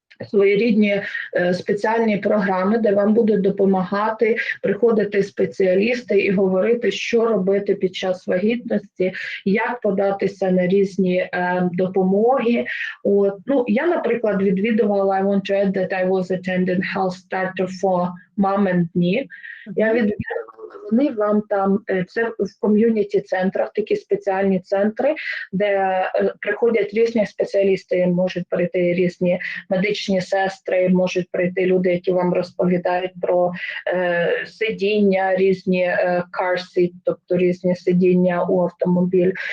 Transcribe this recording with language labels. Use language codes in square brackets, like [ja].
[uk] своєрідні спеціальні програми, де вам будуть допомагати приходити спеціалісти і говорити, що робити під час вагітності, як податися на різні допомоги. От, ну, я, наприклад, відвідувала, [en] I want to add that I was attending health starter for mom and me. [uk] Я відвідувала, вони вам там, це в ком'юніті-центрах, такі спеціальні центри, де приходять різні спеціалісти, можуть прийти різні медичні сестри, можуть прийти люди, які вам розповідають про сидіння, різні car seat, тобто різні сидіння у автомобіль.